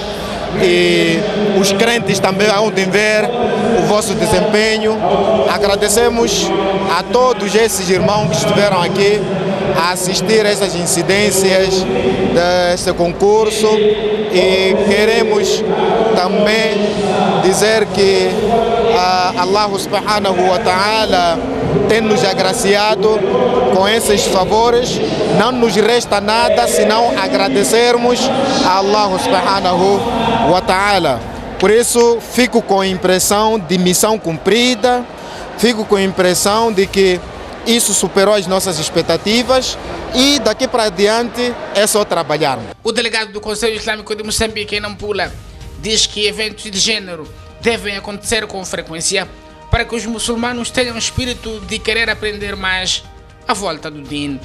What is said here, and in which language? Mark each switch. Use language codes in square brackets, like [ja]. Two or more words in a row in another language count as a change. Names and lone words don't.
[pt] E os crentes também vão ver o vosso desempenho. Agradecemos a todos esses irmãos que estiveram aqui a assistir a essas incidências desse concurso e queremos também dizer que Allah [ar] سبحانه وتعالى [pt] tem nos agraciado com esses favores. Não nos resta nada senão agradecermos a Allah [ar] سبحانه وتعالى. [pt] Por isso fico com a impressão de missão cumprida, fico com a impressão de que isso superou as nossas expectativas e daqui para diante é só trabalhar. O delegado do Conselho Islâmico de Moçambique, em Nampula, diz que eventos de gênero devem acontecer com frequência para que os muçulmanos tenham o espírito de querer aprender mais à volta do Din.